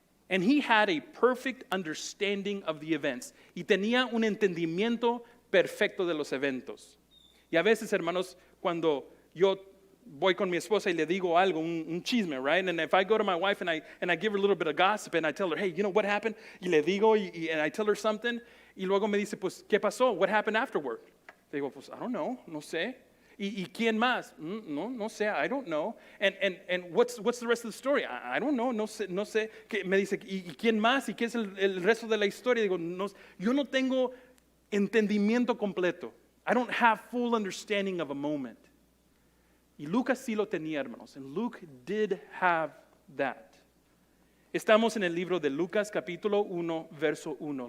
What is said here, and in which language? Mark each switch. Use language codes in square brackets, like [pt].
[en] And he had a perfect understanding of the events. [es] Y tenía un entendimiento perfecto de los eventos. Y a veces, hermanos, cuando yo voy con mi esposa y le digo algo, un chisme, right? [en] And if I go to my wife and I give her a little bit of gossip and I tell her, hey, you know what happened? [es] Y le digo [en] and I tell her something [es] y luego me dice, pues, ¿qué pasó? [en] What happened afterward? [es] Le digo, pues, [en] I don't know, [es] no sé. ¿Y quién más? No sé, [en] I don't know. And what's the rest of the story? I don't know, [es] no sé. Me dice, ¿y quién más? ¿Y qué es el resto de la historia? Digo, no, yo no tengo entendimiento completo. [en] I don't have full understanding of a moment. [es] Y Lucas sí lo tenía, hermanos. [en] And Luke did have that. [es] Estamos en el libro de Lucas, capítulo 1, verso 1.